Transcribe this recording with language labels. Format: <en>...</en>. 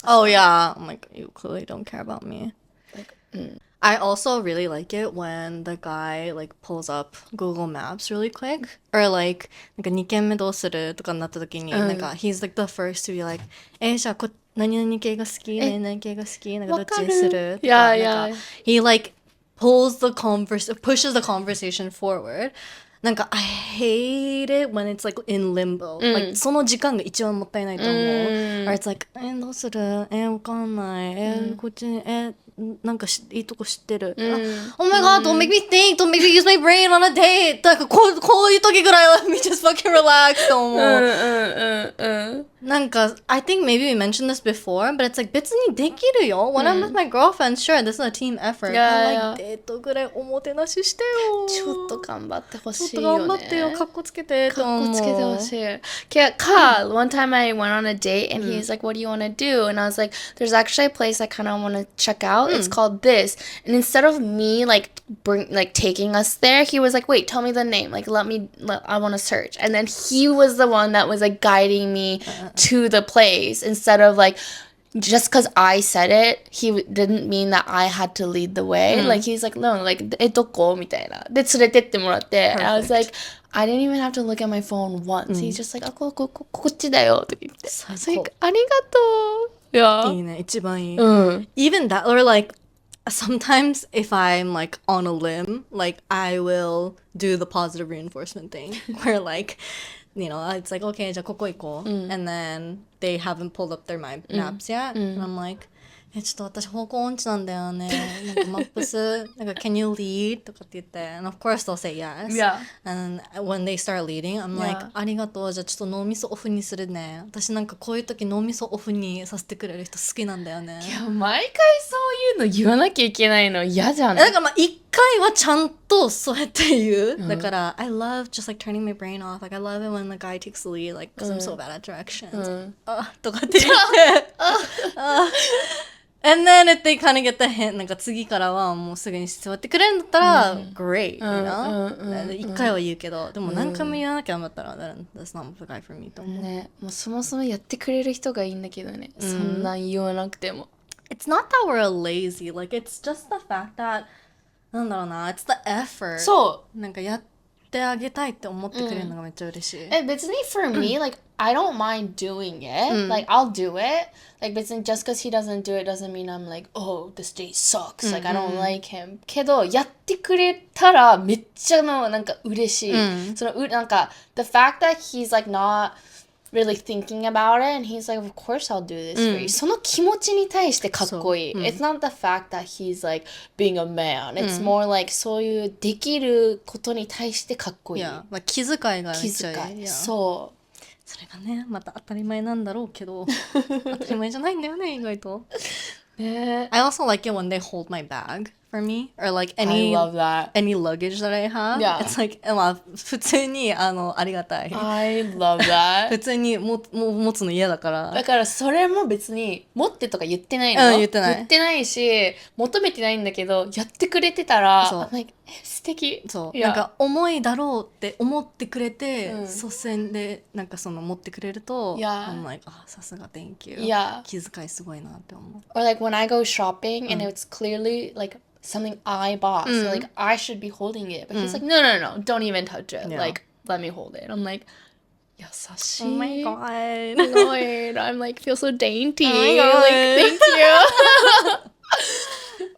<en>Oh yeah, I'm like, you clearly don't care about me. I also really like it when the guy like pulls up Google Maps really quick or like なんか2軒目どうするとかになった時に、なんか he's like the first to be like</en> <ja>じゃあ何々系が好き何々系が好きなんかどっちにするとか、</ja> <en>なんか he like pushes the conversation forward. なんか I hate it when it's like in limbo.</en> <ja>Like その時間が一番もったいないと思う。Or it's like どうするわかんないこっちなんかいいとこ知ってる。</ja> <en>Oh my god, don't make me think, don't make me use my brain on a date.</en> <ja>なんかこういう時ぐらいは</ja> <en>let me just fucking relax</en> <ja>と思う。</ja> <en>なんか I think maybe we mentioned this before, but it's like</en> <ja>別にできるよ。</ja> <en>When I'm with my girlfriend, sure, this is a team effort.</en> <ja>But like デートぐらいおもてなししてよ。ちょっと頑張ってほしいよね。ちょっと頑張ってよ。かっこつけてと思う。かっこつけてほしい。</ja> <en>one time I went on a date and he's like, what do you want to do? And I was like, there's actually a place I kind of want to check out. It's called this. And instead of me like taking us there, he was like, wait, tell me the name. Like, I want to search. And then he was the one that was like guiding me to the place instead of like, just because I said it, he didn't mean that I had to lead the way. Like, he's like, no, like, どこみたいな。</en> <ja>で、連れてってもらって。</ja> <en>I was like, I didn't even have to look at my phone once. He's just like,</en> <ja>こっちだよって言って。</ja> <en>I was like, ありがとう。</en> <ja>いいね、一番いい。</ja> <en>Even that, or like, sometimes if I'm like on a limb, like, I will do the positive reinforcement thing. Where like, you know, it's like, okay,</en> <ja>じゃあここ行こう。</ja> <en>And then they haven't pulled up their maps yet.</en> <ja>And I'm like, ちょっと私方向音痴なんだよね。なんかマップス、なんか</ja> <en>can you lead?</en> <ja>とかって言って。</ja> <en>And of course they'll say yes. Yeah. And when they start leading, I'm like, ありがとう。</en> <ja>じゃあちょっと脳みそオフにするね。私なんかこういう時脳みそオフにさせてくれる人好きなんだよね。いや、毎回そういうの言わなきゃいけないの嫌じゃん。だからまあ一回はちゃんとそうやって言う。だから、</ja> <en>I love just like turning my brain off. Like I love it when the guy takes the lead, like, because I'm so bad at directions.</en> <ja>とかって言って。</ja> <en>And then if they kind of get the hint, なんか</en> <ja>次からはもうすぐに座ってくれるんだったら、</ja> <en>great, you know?</en> <ja>一回は言うけど、でも何回も言わなきゃだったら、</ja> <en>that's not the guy for me</en> <ja>と思う。ね、もうそもそもやってくれる人がいいんだけどね。そんな言わなくても。</ja> <en>It's not that we're lazy, like it's just the fact that なんだろうな、it's the effort.</en> <ja>そう。なんかやってあげたいって思ってくれるのがめっちゃ嬉しい。</ja> <en>別に for me, like, I don't mind doing it. Like, I'll do it. Like, 別に just because he doesn't do it doesn't mean I'm like, oh, this date sucks. Like, I don't like him.</en> <ja>けど、やってくれたらめっちゃなんか嬉しい。</ja> <en>そのなんか、the fact that he's like not really thinking about it and he's like, of course I'll do this for you.</en> <ja>その気持ちに対してかっこいい。</ja> <en>It's not the fact that he's like being a man.</en> <ja>It's more like そういうできることに対してかっこいい。まあ、気遣いがめっちゃいい。気遣い。そう。それがね、また当たり前なんだろうけど、当たり前じゃないんだよね、意外と。</ja> <en>I also like it when they hold my bag for me, or like any luggage that I have. Yeah.</en> <ja>It's like, まあ、普通にありがたい。</ja> <en>I love that.</en> <ja>普通に持つの嫌だから。だからそれも別に持ってとか言ってないの。言ってない。言ってないし、求めてないんだけど、やってくれてたら、そう。 like, 素敵。そう。なんか重いだろうって思ってくれて、率先でなんかその持ってくれると、I'm like, さすが thank you. 気遣いすごいなって思う。</ja> <en>Or like when I go shopping and it's clearly like something I bought, so like I should be holding it. But he's like, no, don't even touch it. Like, let me hold it. I'm like,</en> <ja>優しい。</ja> <en>Oh my god. Lord, I'm like, feel so dainty. Like, thank you.</en>